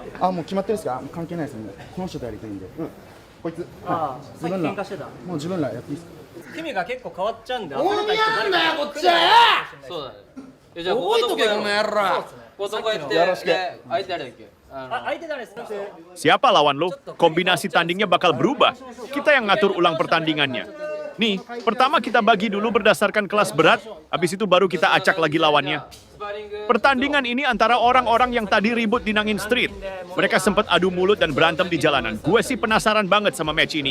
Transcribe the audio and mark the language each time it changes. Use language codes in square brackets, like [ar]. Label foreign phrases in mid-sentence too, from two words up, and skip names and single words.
[ja] あ、もう決まってるんですか？関係ないですね。この人とやりたいんで。こいつ。ああ、さっき喧嘩してた。もう自分らやっていいですか？君が結構変わっちゃうんで。大宮なんだよこっちは。そうだね。じゃあ、こことけこの野郎。こことこやって。よろしく。相手誰だっけ？相手誰ですか？ [id] Siapa lawan lo? Kombinasi tandingnya bakal berubah. Kita yang ngatur ulang pertandingannya. Nih, pertama kita bagi dulu berdasarkan kelas berat, habis itu baru kita acak lagi lawannya. Pertandingan ini antara orang-orang yang tadi ribut di Nangin Street. Mereka sempat adu mulut dan berantem di jalanan. Gue sih penasaran banget sama match ini.